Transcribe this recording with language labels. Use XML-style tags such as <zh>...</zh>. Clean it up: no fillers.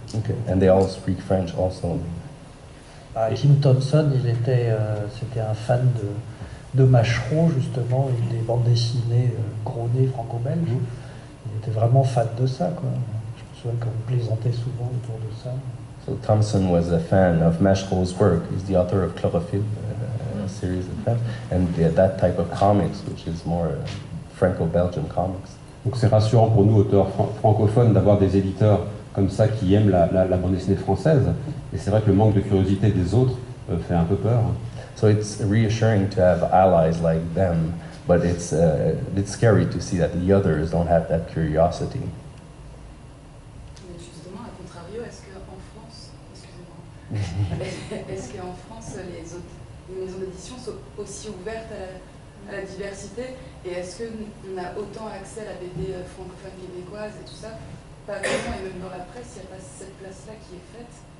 <en>Okay, and they all speak French also.</en> <fr>Kim Thompson, c'était un fan de Machereau, justement, et des bandes dessinées gros nez franco-belges. Il était vraiment fan de ça, quoi. Je me souviens qu'on plaisantait souvent autour de ça.</fr> <en>So Thompson was a fan of Machereau's work. He's the author of Chlorophylle, a series of them, and that type of comics, which is more Franco-Belgian comics.</en> <fr>Donc c'est rassurant pour nous, auteurs francophones, d'avoir des éditeurs comme ça qui aiment la bande dessinée française. Et c'est vrai que le manque de curiosité des autres fait un peu peur.</fr> <en>So it's reassuring to have allies like them, but it's scary to see that the others don't have that curiosity.</en> <fr>Mais justement, à contrario, est-ce qu'en France, est-ce qu'en France, les maisons d'édition sont aussi ouvertes à la diversité, et est-ce qu'on a autant accès à la BD francophone québécoise et tout ça? Pas vraiment, et même dans la presse, il n'y a pas cette place-là qui est faite.</fr>